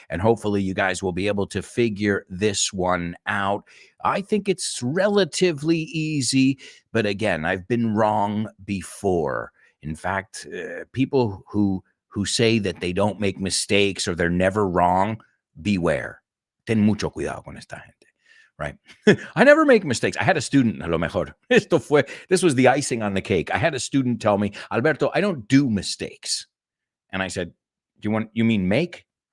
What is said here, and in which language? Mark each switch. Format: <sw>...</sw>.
<en>And hopefully you guys will be able to figure this one out. I think it's relatively easy, but again, I've been wrong before. In fact, people who say that they don't make mistakes or they're never wrong, beware.</en> <es>Ten mucho cuidado con esta gente, right?</es> <en>I never make mistakes. I had a student,</en> <es>a lo mejor,</es> <en>this was the icing on the cake. I had a student tell me, Alberto, I don't do mistakes. And I said, you mean make?</en>